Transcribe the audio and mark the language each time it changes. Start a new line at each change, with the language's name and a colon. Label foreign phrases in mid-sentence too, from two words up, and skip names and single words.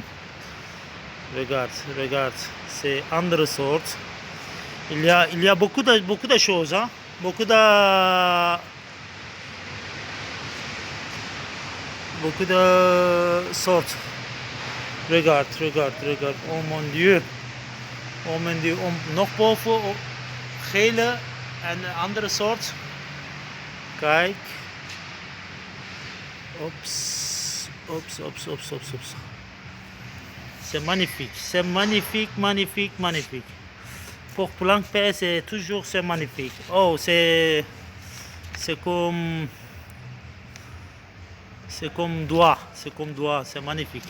French: Regarde, regarde. C'est andere sorte. Il y a beaucoup de choses, hein. Beaucoup de sortes. Regarde, regarde, regarde. Oh mon Dieu. Oh mon Dieu.
Dutch: Nog boven gele en andere soort. Kijk. Ops. Ops, ops, ops, ops, ops.
French: C'est magnifique. C'est magnifique, magnifique, magnifique. Pour Planck-Paix, c'est toujours c'est magnifique. Oh, c'est comme doigt, c'est magnifique.